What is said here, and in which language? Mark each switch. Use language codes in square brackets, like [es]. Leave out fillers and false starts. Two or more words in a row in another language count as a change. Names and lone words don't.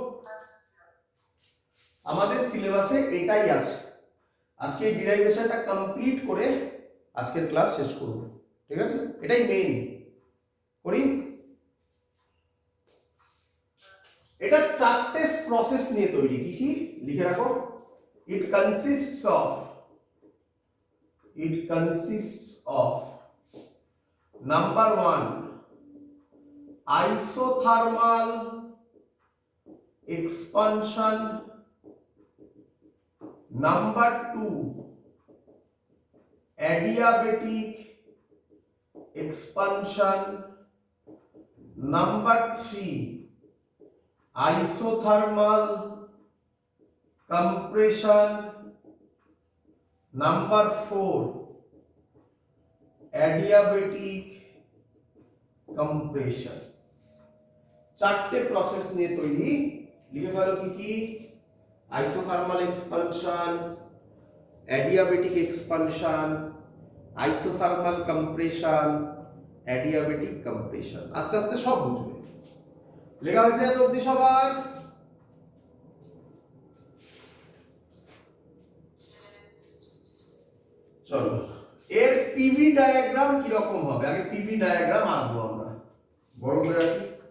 [bn] আমাদের সিলেবাসে এটাই আছে। আজকে এই ডিরাইভেশনটা কমপ্লিট করে আজকের ক্লাস শেষ করব। ঠিক আছে, এটাই মেইন। করি, এটা চারটে প্রসেস নিয়ে তৈরি। কি কি লিখে রাখো? [en] it consists of number 1 isothermal expansion, number 2 adiabatic expansion, number 3 isothermal compression, number 4 adiabatic compression। [bn] চারটে প্রসেস নিয়ে তৈরি। লিখে ফেলো কি কি? [en] isothermal expansion, adiabatic expansion, isothermal compression, adiabatic compression। [bn] আস্তে আস্তে সব বুঝবে। লেখা হয়েছে এত অবধি সবার? চলো, এর [en] PV diagram [bn] কি রকম হবে? আগে [en] PV diagram [bn] আঁকবো আমরা। বড় করে রাখি।